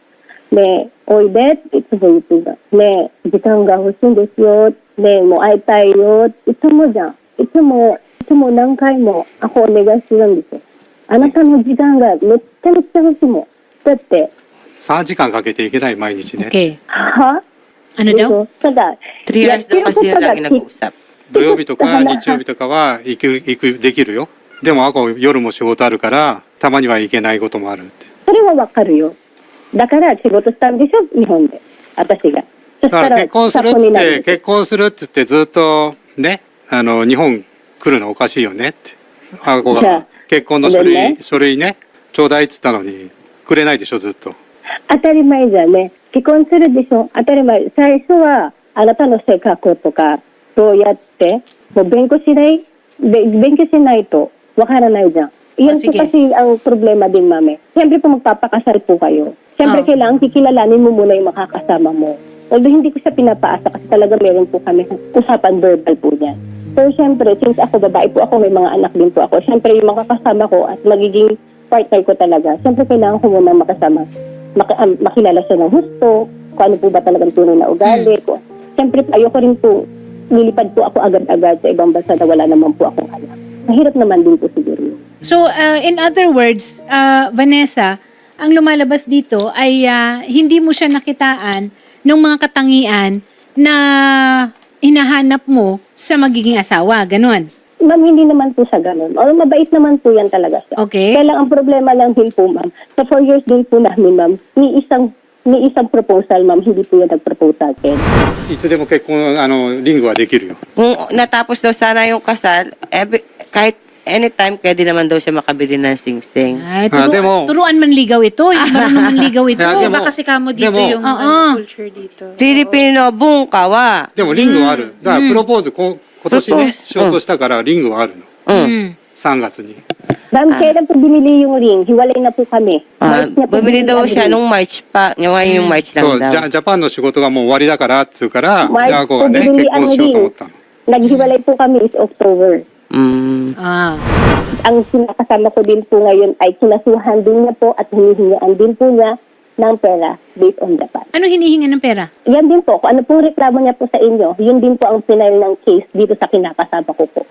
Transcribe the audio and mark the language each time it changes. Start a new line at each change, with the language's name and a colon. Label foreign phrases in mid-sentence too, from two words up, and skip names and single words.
Japanese: ねえ、おいでっていつも言ってた。ねえ、時間が欲しいんですよ。ねえ、もう会いたいよ。いつもじゃん。いつも何回もakoお願いするんですよ。あなたの時間がめっちゃ欲しいもん。だって、 3時間かけていけない毎日ね。 Okay. は
Filipino: Ano daw?
Japanese: ただ、
Filipino: 3 hours daw kasi sila lagi nag-uusap.
Japanese: 土曜日とか日曜日とかはできるよ。でもako夜も仕事あるからたまには行けないこともあるって。それはわかるよ。だから仕事したんでしょ、日本で。私が。そしだからたら、結婚するっつっ参考になるて結婚するっつってずっとね日本来るのおかしいよねって。あこがじゃあ結婚のごめんね書類ねちょうだいっつったのにくれないでしょずっと。当たり前じゃね。結婚するでしょ。当たり前。最初は、あなたの性格とか、そうやって、もう勉強しないと、わからないじゃん。
Filipino: Yan po sige. kasi ang problema din, mami. Siyempre po magpapakasal po kayo. Siyempre kailangan kikilalanin mo muna yung makakasama mo. Although hindi ko siya pinapaasa kasi talaga meron po kami usapan verbal po niyan. Pero siyempre, since ako babae po ako, may mga anak din po ako. Siyempre yung makakasama ko at magiging partner ko talaga. Siyempre kailangan ko muna makasama. Makilala siya ng husto, kung ano po ba talagang tunay na ugali. Siyempre, ayoko rin po, lilipad po ako agad-agad sa ibang bansa na wala naman po akong alam. Mahirap naman din po siguro yun.
English: So, in other words,
Filipino: Vanessa, ang lumalabas dito ay hindi mo siya nakitaan ng mga katangian na hinahanap mo sa magiging asawa. Ganon. Ma'am, hindi naman po siya ganun. O, mabait naman po yan talaga siya. Okay. Kaya lang ang problema lang din po, ma'am. Sa 4 years din po namin, ma'am, ni isang proposal, ma'am, hindi po yan nag-propose sa akin.
Japanese: いつでも結婚リングはできるよ。
Filipino: Kung natapos daw sana yung kasal, kahit anytime, pwede naman daw siya makabili ng sing-sing. Ay, demo. turuan manligaw ito. Hindi marunong manligaw ito. Kaya Iba kasi kamo dito Demo. yung Oo. culture dito. Filipino bunkawa.
Japanese: でもリングはある。だからプロポーズ今年ねしようとしたからリングはあるの。 Mm. 3月に。
Filipino: Ma'am, kailan po binili yung ring? Hiwalay na po kami. March na po Bumili binili daw ang siya ring. nung March pa. Ngayon yung March
Japanese: そう
Filipino: lang
Japanese: ジ
Filipino: daw.
Japanese: ャジャパンの仕事がもう終わりだからっつうからじ
Filipino: March
Japanese: ゃあこ
Filipino: po
Japanese: がね
Filipino: binili
Japanese: 結
Filipino: ang
Japanese: 婚しようと思
Filipino: ring.
Japanese: ったの。
Filipino: Naghiwalay po kami is October. Mm. Ah. Ang sinakasama ko din po ngayon ay kinasuhan din niya po at hinihingaan din po niya ng pera based on Japan. Ano hinihinga ng pera? Yan din po, kung ano pong reklamo niya po sa inyo, yun din po ang final ng case dito sa kinakasama ko po.